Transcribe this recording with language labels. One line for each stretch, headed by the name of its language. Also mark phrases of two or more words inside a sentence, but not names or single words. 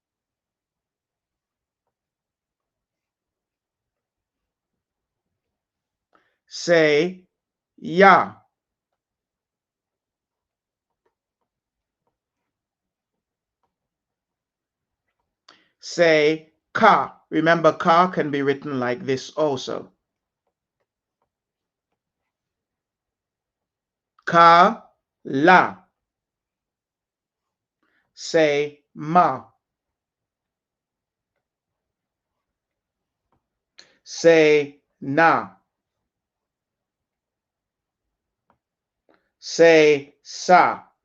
English: Say ya. Say ka. Remember, ka can be written like this also. Ka, la. Say ma. Say na. Say sa.